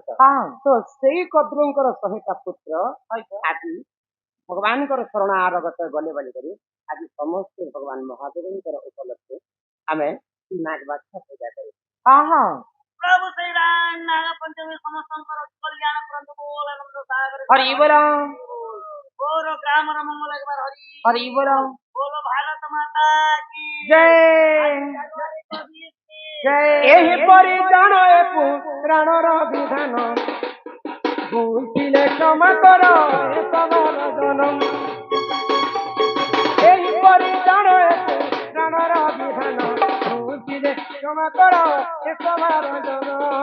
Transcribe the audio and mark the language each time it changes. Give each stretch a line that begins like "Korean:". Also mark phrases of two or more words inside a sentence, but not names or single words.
Odia: ତ ସେଇ କଦ୍ରୁଙ୍କର 100ଟା ପୁତ୍ର ଆଜି ଭଗବାନଙ୍କର ଶରଣାଗତ ଗଲେ ବୋଲିକରି ଆଜି ସମସ୍ତେ ଭଗବାନ ମହାଦେବଙ୍କର ଉପଲକ୍ଷେ ଆମେ ନାଗବାଛା ପୂଜା କରୁ। ପ୍ରଭୁ ଶ୍ରୀରାମ ନାଗ ପଞ୍ଚମୀ ସମସ୍ତଙ୍କର କଲ୍ୟାଣ କରନ୍ତୁ ବୋଲ ଆନନ୍ଦ ସାଗର ହରି ବୋଲ ଗୌର ଗ୍ରାମର ମଙ୍ଗଳ একবার ହରି ହରି ବୋଲ
Hindi: बोलो भारत माता की
Odia: ଜୟ ଏହିପରି ଜଣ ପ୍ରାଣର ବିଧାନ ଭୁଲିଲେ କ୍ଷମା କର ଏହିପରି ଜଣ ପ୍ରାଣର ବିଧାନ ଭୁଲିଲେ କ୍ଷମା କର ଏ ସଭାର ଜନ।